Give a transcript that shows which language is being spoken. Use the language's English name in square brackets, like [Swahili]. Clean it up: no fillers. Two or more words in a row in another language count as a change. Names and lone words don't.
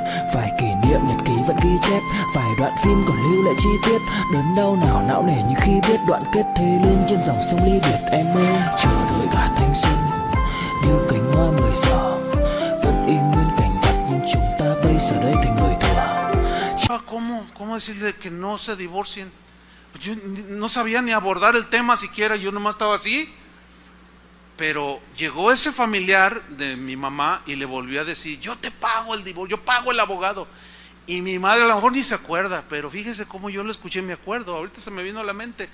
[Vietnamese] Vài kỷ niệm nhật ký vẫn ghi chép, vài đoạn phim còn lưu lại chi tiết. Đớn đau nào não nề như khi biết đoạn kết thê lương trên dòng sông ly biệt. Em ơi chờ đợi cả thanh xuân như cánh hoa 10 giờ, vẫn y nguyên cảnh vật nhưng chúng ta bây giờ đây thành người thừa. [Spanish] ¿Cómo decirle que no se divorcien? Yo no sabía ni abordar el tema siquiera, yo nomás estaba así. Pero llegó ese familiar de mi mamá y le volvió a decir, yo te pago el divorcio, yo pago el abogado. Y mi madre a lo mejor ni se acuerda, pero fíjese cómo yo lo escuché, me acuerdo, ahorita se me vino a la mente.